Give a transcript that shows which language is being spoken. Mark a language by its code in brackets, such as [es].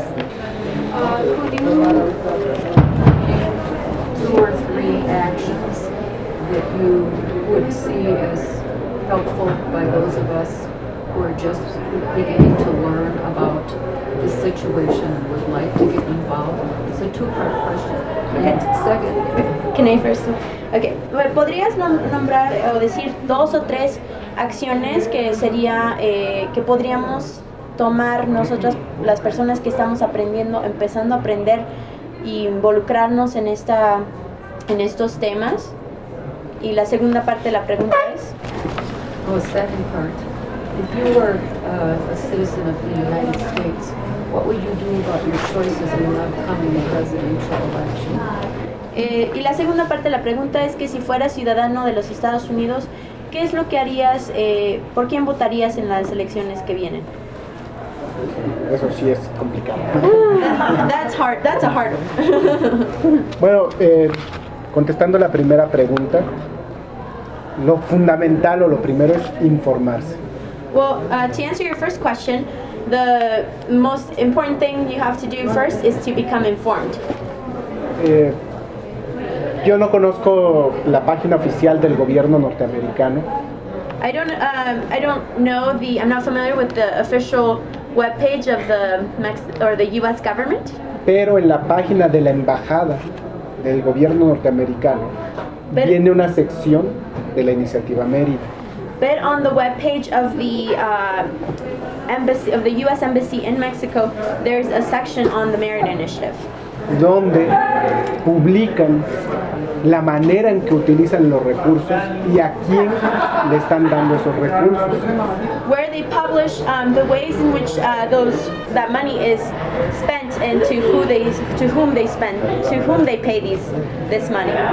[en] Could you give two or three actions that you would see as helpful by those of us who are just beginning to learn about the situation and would like to get involved? It's a two-part question. Okay. Second. Can I first? Okay. [es] ¿Podrías nombrar o decir dos o tres acciones que sería que podríamos tomar nosotras las personas que estamos aprendiendo, empezando a aprender e involucrarnos en esta, en estos temas? Y la segunda parte de la pregunta es. [en] Oh, second part. If you were a citizen of the United States, what would you do about your choices in the upcoming presidential election? [es] Y la segunda parte de la pregunta es que si fueras ciudadano de los Estados Unidos, ¿qué es lo que harías, por quién votarías en las elecciones que vienen? Eso sí es complicado. [en] That's hard, that's a hard one. [es] Bueno, contestando la primera pregunta, lo fundamental o lo primero es informarse. [en] Well, to answer your first question, the most important thing you have to do first is to become informed. [es] Yo no conozco la página oficial del gobierno norteamericano. [en] I'm not familiar with the official webpage of the US government. [es] Pero en la página de la embajada del gobierno norteamericano viene una sección de la Iniciativa Mérida. [en] But on the webpage of the embassy of the US embassy in Mexico, there's a section on the Mérida Initiative. [es] Donde publican la manera en que utilizan los recursos y a quién le están dando esos recursos. [en] Where they publish the ways in which that money is spent and to whom they pay this money.